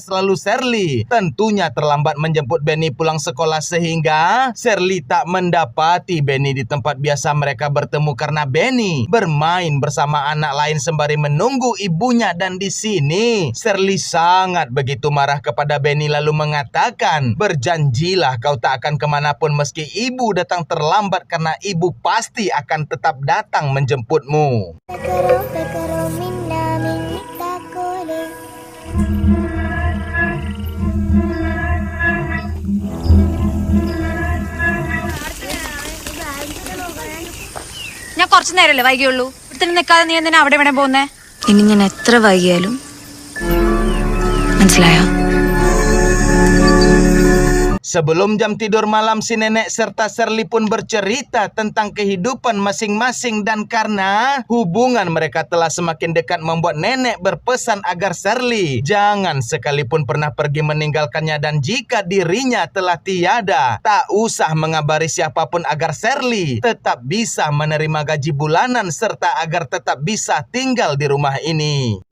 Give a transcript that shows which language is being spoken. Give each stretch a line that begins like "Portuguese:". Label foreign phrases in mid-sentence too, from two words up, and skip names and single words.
Indonesian: Lalu Shirley tentunya terlambat menjemput Benny pulang sekolah sehingga Shirley tak mendapati Benny di tempat biasa mereka bertemu karena Benny bermain bersama anak lain sembari menunggu ibunya. Dan di sini Shirley sangat begitu marah kepada Benny lalu mengatakan, berjanjilah kau tak akan kemanapun meski ibu datang terlambat karena ibu pasti akan tetap datang menjemputmu.
Malayalam: ഞാൻ കുറച്ചു നേരമല്ലേ വൈകിയുള്ളൂ. ഇവിടെ നിൽക്കാതെ നീ എന്തിനാ അവിടെ ഇവിടെ പോകുന്നേ? ഇനി ഞാൻ എത്ര വൈകിയാലും മനസ്സിലായോ?
Indonesian: Sebelum jam tidur malam, si nenek serta Shirley pun bercerita tentang kehidupan masing-masing dan karena hubungan mereka telah semakin dekat membuat nenek berpesan agar Shirley jangan sekalipun pernah pergi meninggalkannya dan jika dirinya telah tiada, tak usah mengabari siapapun agar Shirley tetap bisa menerima gaji bulanan serta agar tetap bisa tinggal di rumah ini.